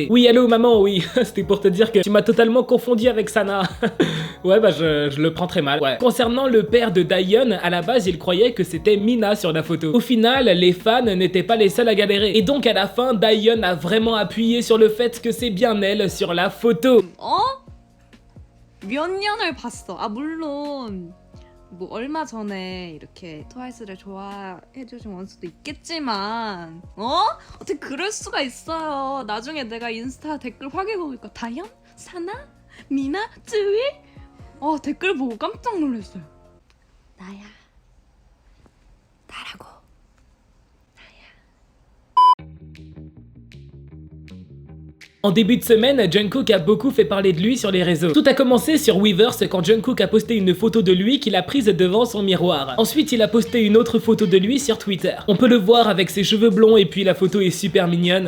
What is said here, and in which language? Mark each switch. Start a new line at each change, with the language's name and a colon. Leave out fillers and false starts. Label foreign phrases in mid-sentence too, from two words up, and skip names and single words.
French: Oui allô maman, oui, c'était pour te dire que tu m'as totalement confondu avec Sana. Ouais je le prends très mal. Ouais. Concernant le père de Daeyeon, à la base il croyait que c'était Mina sur la photo. Au final, les fans n'étaient pas les seuls à galérer, et donc à la fin Daeyeon a vraiment appuyé sur le fait que c'est bien elle sur la photo.
Korean: 몇 년을 봤어. 물론 뭐 얼마 전에 이렇게 트와이스를 좋아해주신 원수도 있겠지만 어떻게 그럴 수가 있어요. 나중에 내가 인스타 댓글 확인해 보니까 다현? 사나? 미나? 쯔위? 댓글 보고 깜짝 놀랐어요. 나야. 나라고.
French: En début de semaine, Jungkook a beaucoup fait parler de lui sur les réseaux. Tout a commencé sur Weverse quand Jungkook a posté une photo de lui qu'il a prise devant son miroir. Ensuite, il a posté une autre photo de lui sur Twitter. On peut le voir avec ses cheveux blonds et puis la photo est super mignonne.